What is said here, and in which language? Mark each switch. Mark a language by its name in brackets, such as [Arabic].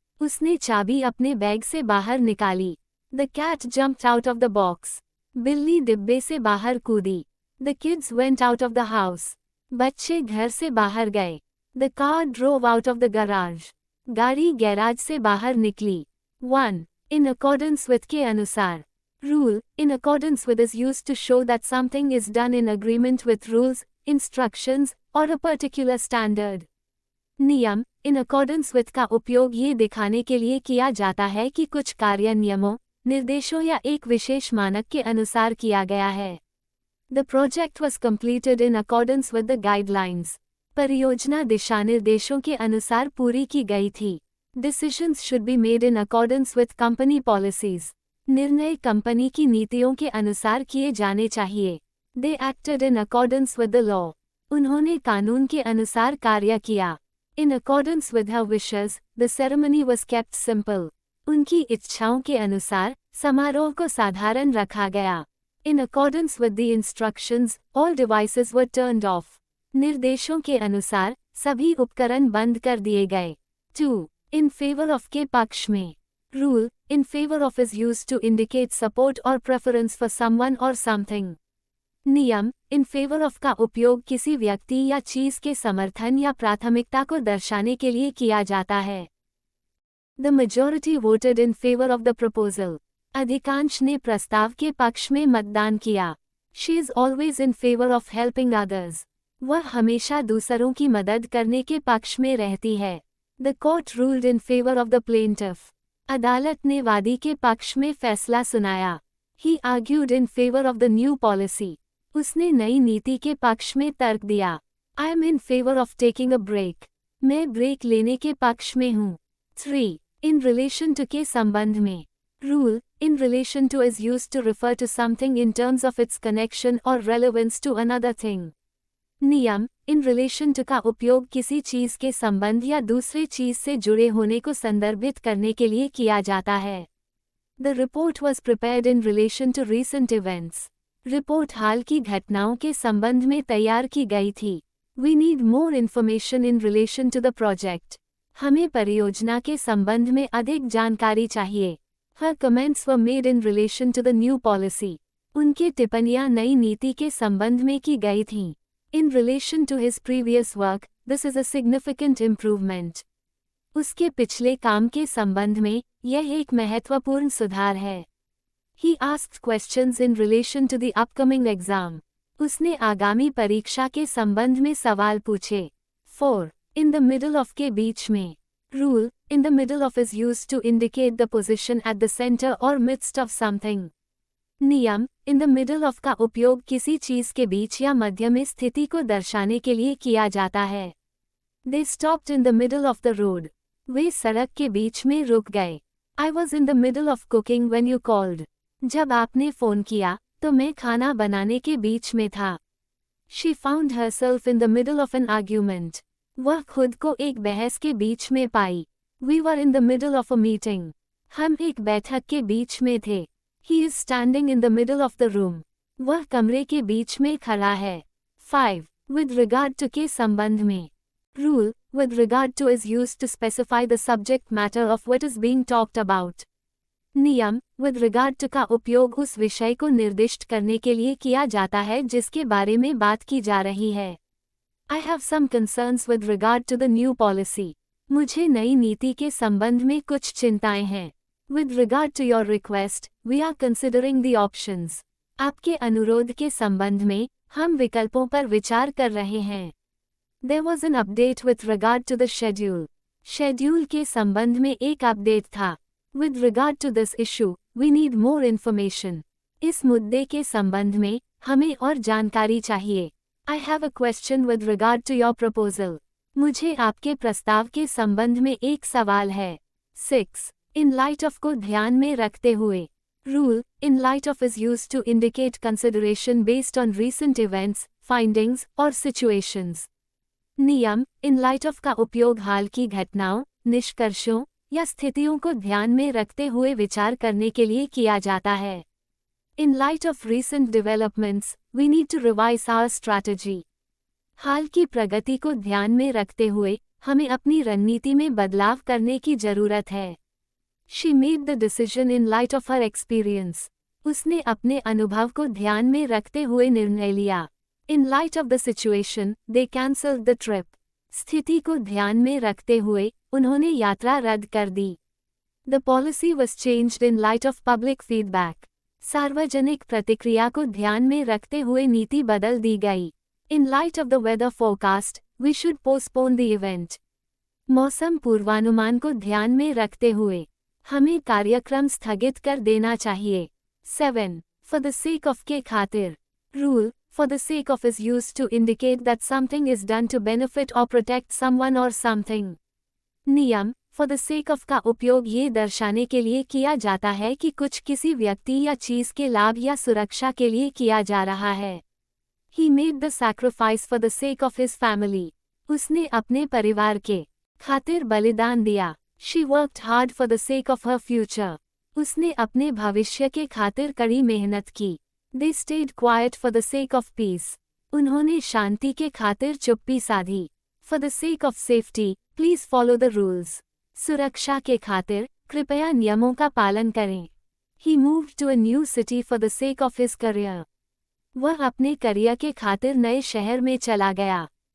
[Hindi] उसने चाबी अपने बैग से बाहर निकाली. [English] The cat jumped out of the box. [Hindi] बिल्ली डिब्बे से बाहर कूदी. [English] The kids went out of the house. [Hindi] बच्चे घर से बाहर गए. [English] The car drove out of the garage. [Hindi] गाड़ी गैराज से बाहर निकली. 1. [English] In accordance with [Hindi] के अनुसार. [English] Rule, in accordance with, is used to show that something is done in agreement with rules, instructions, or a particular standard. [Hindi] नियम, in accordance with का उपयोग ये दिखाने के लिए किया जाता है कि कुछ कार्य नियमों, निर्देशों या एक विशेष मानक के अनुसार किया गया है. [English] The project was completed in accordance with the guidelines. [Hindi] परियोजना दिशानिर्देशों के अनुसार पूरी की गई थी. [English] Decisions should be made in accordance with company policies. [Hindi] निर्णय कंपनी की नीतियों के अनुसार किए जाने चाहिए. [English] They acted in accordance with the law. [Hindi] उन्होंने कानून के अनुसार कार्य किया. [English] In accordance with her wishes, the ceremony was kept simple. [Hindi] उनकी इच्छाओं के अनुसार समारोह को साधारण रखा गया. [English] In accordance with the instructions, all devices were turned off. [Hindi] निर्देशों के अनुसार सभी उपकरण बंद कर दिए गए. 2. [English] In favor of [Hindi] के पक्ष में. [English] Rule, in favor of is used to indicate support or preference for someone or something. [Hindi] नियम, in favor of का उपयोग किसी व्यक्ति या चीज के समर्थन या प्राथमिकता को दर्शाने के लिए किया जाता है. [English] The majority voted in favor of the proposal. [Hindi] अधिकांश ने प्रस्ताव के पक्ष में मतदान किया. [English] She is always in favor of helping others. [Hindi] वह हमेशा दूसरों की मदद करने के पक्ष में रहती है. [English] The court ruled in favor of the plaintiff. [Hindi] अदालत ने वादी के पक्ष में फैसला सुनाया. [English] He argued in favor of the new policy. [Hindi] उसने नई नीति के पक्ष में तर्क दिया. [English] I am in favor of taking a break. [Hindi] मैं ब्रेक लेने के पक्ष में हूँ. 3. [English] In relation to [Hindi] के संबंध में. [English] Rule, in relation to is used to refer to something in terms of its connection or relevance to another thing. [Hindi] नियम, in relation to का उपयोग किसी चीज के संबंध या दूसरे चीज से जुड़े होने को संदर्भित करने के लिए किया जाता है. [English] The report was prepared in relation to recent events. [Hindi] Report हाल की घटनाओं के संबंध में तैयार की गई थी. [English] We need more information in relation to the project. [Hindi] हमें परियोजना के संबंध में अधिक जानकारी चाहिए. [English] Her comments were made in relation to the new policy. [Hindi] उनकी टिप्पणियां नई नीति के संबंध में की गई थीं. [English] In relation to his previous work, this is a significant improvement. [Hindi] उसके पिछले काम के संबंध में यह एक महत्वपूर्ण सुधार है. [English] He asked questions in relation to the upcoming exam. [Hindi] उसने आगामी परीक्षा के संबंध में सवाल पूछे. 4. [English] In the middle of [Hindi] के बीच में. [English] Rule, in the middle of is used to indicate the position at the center or midst of something. [Hindi] नियम, in the middle of का उपयोग किसी चीज के बीच या मध्य में स्थिति को दर्शाने के लिए किया जाता है. [English] They stopped in the middle of the road. [Hindi] वे सड़क के बीच में रुक गए. [English] I was in the middle of cooking when you called. [Hindi] जब आपने फोन किया, तो मैं खाना बनाने के बीच में था. [English] She found herself in the middle of an argument. [Hindi] वह खुद को एक बहस के बीच में पाई. [English] We were in the middle of a meeting. [Hindi] हम एक बैठक के बीच में थे. [English] He is standing in the middle of the room. [Hindi] वह कमरे के बीच में खड़ा है. 5. [English] With regard to [Hindi] के संबंध में. [English] Rule, with regard to is used to specify the subject matter of what is being talked about. [Hindi] नियम, with regard to का उपयोग उस विषय को निर्दिष्ट करने के लिए किया जाता है जिसके बारे में बात की जा रही है. [English] I have some concerns with regard to the new policy. [Hindi] मुझे नई नीति के संबंध में कुछ चिंताएं हैं. [English] With regard to your request, we are considering the options. [Hindi] आपके अनुरोध के संबंध में हम विकल्पों पर विचार कर रहे हैं. [English] There was an update with regard to the schedule. [Hindi] Schedule के संबंध में एक अपडेट था. [English] With regard to this issue, we need more information. [Hindi] इस मुद्दे के संबंध में हमें और जानकारी चाहिए. [English] I have a question with regard to your proposal. [Hindi] मुझे आपके प्रस्ताव के संबंध में एक सवाल है. 6. [English] In light of [Hindi] को ध्यान में रखते हुए. [English] Rule, in light of is used to indicate consideration based on recent events, findings, or situations. [Hindi] नियम, in light of का उपयोग हाल की घटनाओं, निष्कर्षों, या स्थितियों को ध्यान में रखते हुए विचार करने के लिए किया जाता है. [English] In light of recent developments, we need to revise our strategy. [Hindi] हाल की प्रगति को ध्यान में रखते हुए हमें अपनी रणनीति में बदलाव करने की जरूरत है. [English] She made the decision in light of her experience. [Hindi] उसने अपने अनुभव को ध्यान में रखते हुए निर्णय लिया. [English] In light of the situation, they cancelled the trip. [Hindi] स्थिति को ध्यान में रखते हुए उन्होंने यात्रा रद्द कर दी. [English] The policy was changed in light of public feedback. [Hindi] सार्वजनिक प्रतिक्रिया को ध्यान में रखते हुए नीति बदल दी गई। [English] In light of the weather forecast, we should postpone the event. [Hindi] मौसम पूर्वानुमान को ध्यान में रखते हुए हमें कार्यक्रम स्थगित कर देना चाहिए। [English] 7. For the sake of [Hindi] के खातिर। [English] Rule, for the sake of is used to indicate that something is done to benefit or protect someone or something. [Hindi] नियम, फॉर द सेक ऑफ का उपयोग ये दर्शाने के लिए किया जाता है कि कुछ किसी व्यक्ति या चीज के लाभ या सुरक्षा के लिए किया जा रहा है। [English] He made the sacrifice for the sake of his family. [Hindi] उसने अपने परिवार के खातिर बलिदान दिया। [English] She worked hard for the sake of her future. [Hindi] उसने अपने भविष्य के खातिर कड़ी मेहनत की। [English] They stayed quiet for the sake of peace. [Hindi] उन्होंने शांति के खातिर चुप्पी साधी। [English] For the sake of safety, please follow the rules. [Hindi] सुरक्षा के खातिर कृपया नियमों का पालन करें। [English] He moved to a new city for the sake of his career. [Hindi] वह अपने करियर के खातिर नए शहर में चला गया।